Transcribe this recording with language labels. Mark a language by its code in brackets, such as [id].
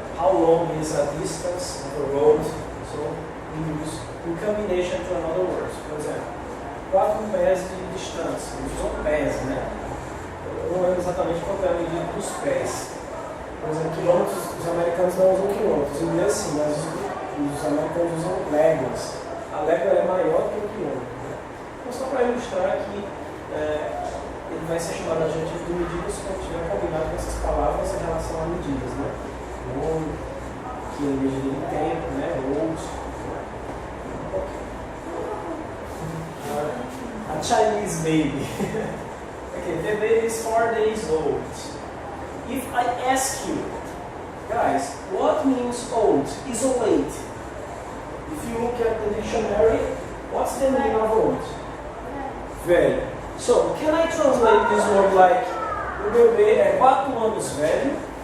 [en] How long is a distance of the road. So we use in combination to another words. [pt] Por exemplo, 4 pés de distância. São pés, né? Eu não lembro exatamente qual é a medida dos pés. Por exemplo, quilômetros, os americanos não usam quilômetros. Os ingleses sim, mas os americanos usam léguas. A légua é maior que o quilômetro. Então, só para ilustrar que ele vai ser chamado de adjetivo de medidas quando estiver combinado com essas palavras em relação a medidas, né? Long, que é medida de tempo, né? [en] Old. A Chinese baby. Okay, the baby is 4 days old. If I ask you, guys, what means old? Is old. If you look at the dictionary, what's the meaning of old? [pt] Velho. [en] So, can I translate this word like [pt] o bebê é 4 anos velho?